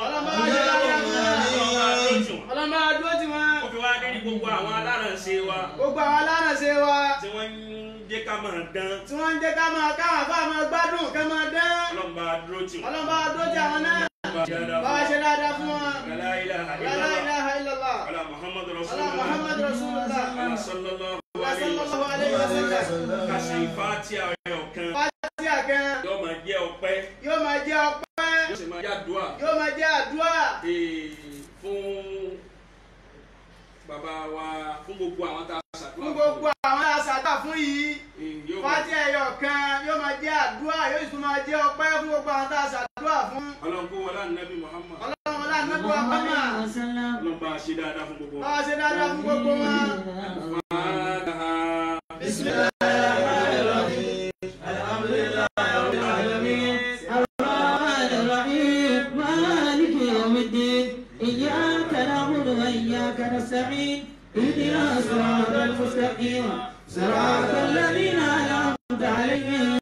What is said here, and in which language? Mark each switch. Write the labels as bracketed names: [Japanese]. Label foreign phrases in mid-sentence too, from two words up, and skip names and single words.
[Yoruba] Ọlọ́mọ ṣe dáadáa fún wọn. Ọlọ́mọ dúró tì wọ́n. ó fi wá dé ní gbogbo àwọn alárànṣe wa. Gbogbo àwọn alárànṣe wa. tí wọ́n ń jẹ́ ká máa dán. Tí wọ́n ń jẹ́ káwọn àfa máa gbádùn ká máa dán. ọlọ́mọ dúró tì wọ́n. Ọlọ́mọ dúró tì àwọn náà. Bá wa ṣe dáadáa fún wọn. [Arabic] لا إله لا إله إلا الله. على محمد Ala Rasulullah. محمد رسول الله. على صلى الله على صلى الله عليه وسلم. [Yoruba] ká ṣe Fatiha ọ̀kan. Fatiha kan. yóò máa jẹ́ ọpẹ́. Yóò máa jẹ́ ọpẹ́. yóò sì máa jẹ́ àdúrà. Yóò máa jẹ́ àdúrà. fún bàbá wa fún gbogbo àwọn tá a ṣàdúrà Fún gbogbo àwọn àṣàdá fún yìí. Fatiha ẹyọ kan yóò máa jẹ́ àdúrà yóò sì máa jẹ́ ọpẹ́ fún gbogbo àwọn tá a ṣàdúrà fún. ọlọ́run kó wọlé ànábì Muhammad. Ọlọ́run wọlé ànábì Muhammad. ọlọ́run bá a ṣe dáadáa fún gbogbo Bá wa. wa ṣe dáadáa fún gbogbo wọn. [Arabic] Bismillahirrahmanirrahim. الحمد لله رب العالمين. الرحمن الرحيم مالك يوم الدين. إياك نعبد وإياك نستعين. اهدنا الصراط المستقيم صراط الذين أنعمت عليهم.